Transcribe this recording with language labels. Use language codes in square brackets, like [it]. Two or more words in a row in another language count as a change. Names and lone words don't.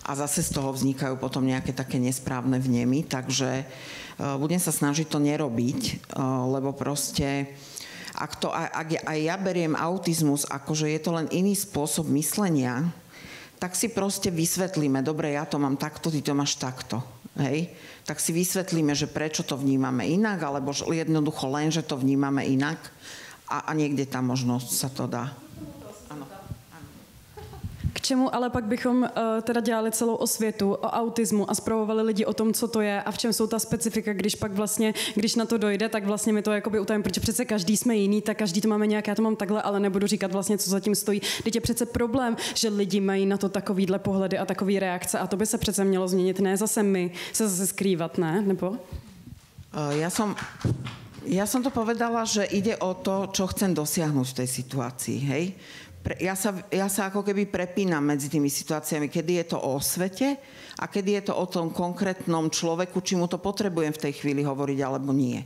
[sk] a zase z toho vznikajú potom nejaké také nesprávne vnemy, takže budem sa snažiť to nerobiť, lebo proste ak aj ja beriem autizmus, akože je to len iný spôsob myslenia, tak si proste vysvetlíme, dobre, ja to mám takto, ty to máš takto, hej? Tak si vysvetlíme, že prečo to vnímame inak, alebo jednoducho len, že to vnímame inak a niekde tam možno sa to dá. [cs] K čemu ale pak bychom teda dělali celou osvětu o autismu a zpravovali lidi o tom, co to je a v čem jsou ta specifika, když pak vlastně, když na to dojde, tak vlastně mi to jakoby utajím, protože přece každý jsme jiný, tak každý to máme nějak, já to mám takhle, ale nebudu říkat vlastně, co zatím stojí. Teď je přece problém, že lidi mají na to takovýhle pohledy a takový reakce a to by se přece mělo změnit, ne zase my se zase skrývat, ne? Nebo? [sk] Ja som to povedala, že ide o to, čo chcem dosiahnuť v tej situácii, hej? Ja sa ako keby prepínam medzi tými situáciami, kedy je to o osvete a kedy je to o tom konkrétnom človeku, či mu to potrebujem v tej chvíli hovoriť, alebo nie.